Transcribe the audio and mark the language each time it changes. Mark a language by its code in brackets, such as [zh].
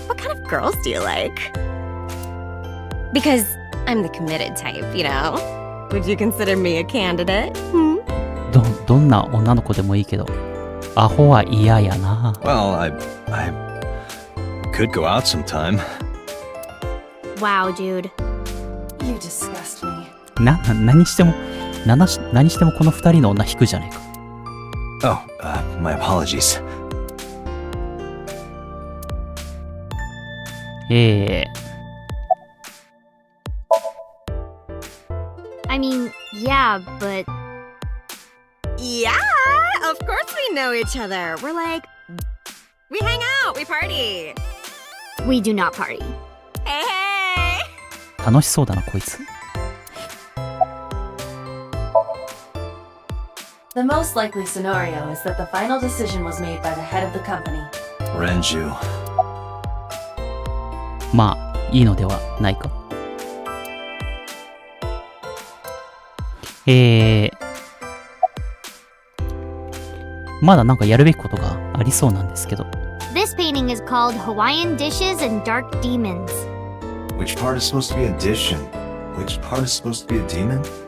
[en] What kind of girls do you like? Because I'm the committed type, you know? Would you consider me a candidate? [ja] どんな女の子でもいいけど、アホは嫌やな。 [en] Well, I could go out sometime. Wow, dude. You disgust me. [ja] 何してもこの二人の女引くじゃねえか。 [en] Oh, my apologies. I mean, yeah, but Yeah, of course we know each other. We're like, we hang out, we party. we do not party. Hey, hey. [ja] 楽しそうだな、こいつ。 [en] The most likely scenario is that the final decision was made by the head of the company. Renju. [ja] まあ、いいのではないか。まだなんかやるべきことがありそうなんですけど。 [en] This painting is called Hawaiian Dishes and Dark Demons. Which part is supposed to be a dish and which part is supposed to be a demon?